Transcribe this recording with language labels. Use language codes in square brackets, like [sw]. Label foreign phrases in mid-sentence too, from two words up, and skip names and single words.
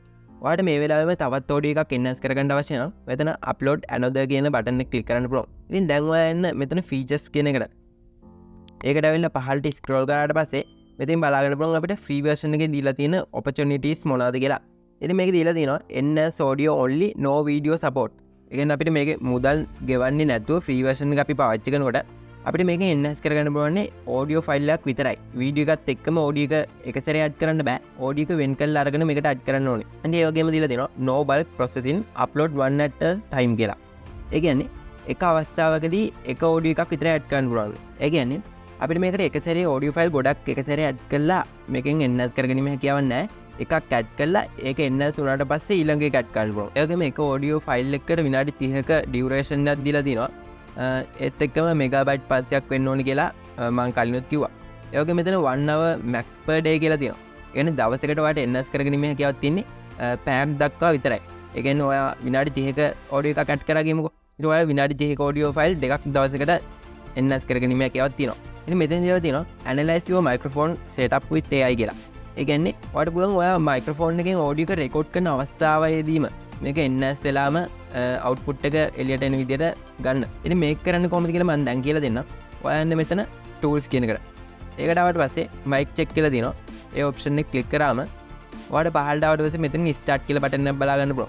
[si] ඔයාලට මේ වෙලාවෙම තවත් audio එකක් enhance කරගන්න අවශ්‍ය නම් මෙතන [en] upload another [si] කියන බටන් එක ක්ලික් කරන්න පුළුවන්. ඉතින් දැන් ඔයා එන්න මෙතන features කියන එකට. ඒකට ඇවිල්ලා පහළට scroll කරාට පස්සේ මෙතෙන් බලා ගන්න පුළුවන් අපිට [en] free version [si] එකේ දීලා තියෙන opportunities මොනවද කියලා. ඉතින් මේකේ දීලා තියෙනවා [en] enhance audio only no video support. [si] ඒ කියන්නේ අපිට මේකේ මුදල් ගෙවන්නේ නැතුව [en] free version [si] එක අපි පාවිච්චි කරනකොට අපිට මේක එන්හාන්ස් කරගන්න පුළුවන් [en] audio file [si] එකක් විතරයි. වීඩියෝ එකත් එක්කම ඔඩියෝ එක එක සැරේ ඇඩ් කරන්න බෑ. ඔඩියෝ එක වෙන් කරලා අරගෙන මේකට ඇඩ් කරන්න ඕනේ. අන්න ඒ වගේම දීලා දෙනවා [en] no bulk processing upload one at a time [si] කියලා. ඒ කියන්නේ එක අවස්ථාවකදී එක ඔඩියෝ එකක් විතර ඇඩ් කරන්න පුළුවන්. ඒ කියන්නේ අපිට මේකට එක සැරේ [en] audio file [si] ගොඩක් එක සැරේ ඇඩ් කරලා මේකෙන් එන්හාන්ස් කරගැනීමේ හැකියාවක් නැහැ. එකක් ඇඩ් කරලා ඒක එන්හාන්ස් වුණාට පස්සේ ඊළඟ එක ඇඩ් කරන්න පුළුවන්. ඒ වගේම එක [en] audio file [si] එකකට විනාඩි 30ක ඩියුරේෂන් එකක් දීලා තිනවා. ඒත් එක්කම මෙගාබයිට් 500ක් වෙන්න ඕනි කියලා මම කලිනුත් කිව්වා. ඒ වගේම මෙතන [en] 1 hour max per day [si] කියලා තියෙනවා. ඒ කියන්නේ දවසකට ඔයාලට එන්හාන්ස් කරගැනීමේ හැකියාවක් තියෙන්නේ පැයක් දක්වා විතරයි. ඒ කියන්නේ ඔයා විනාඩි 30ක ඔඩියෝ එකක් ඇඩ් කරා ගියමුකෝ. ඊට ඔයාලා විනාඩි 30ක [en] audio file [si] දෙකක් දවසකට එන්හාන්ස් කරගැනීමේ හැකියාවක් තියෙනවා. ඉතින් මෙතන දීලා තියෙනවා [en] analyze your microphone setup with AI [si] කියලා. ඒ කියන්නේ ඔයාලට පුළුවන් ඔයා මයික්‍රොෆෝන් එකෙන් ඔඩියෝ එක රෙකෝඩ් කරන අවස්ථාවේදීම මේක එන්හාන්ස් වෙලාම අවුට්පුට් එක එළියට එන විදිහට ගන්න. ඉතින් මේක කරන්න කොහොමද කියලා මම දැන් කියලා දෙන්නම්. ඔයා යන්න මෙතන tools කියන එකට. ඒකට ආවට පස්සේ [en] mic check [si] කියලා තියෙනවා. ඒ ඔප්ෂන් එක ක්ලික් කරාම ඔයාලට පහළට ආවට පස්සේ මෙතන start කියලා බටන් එකක් බලා ගන්න පුළුවන්.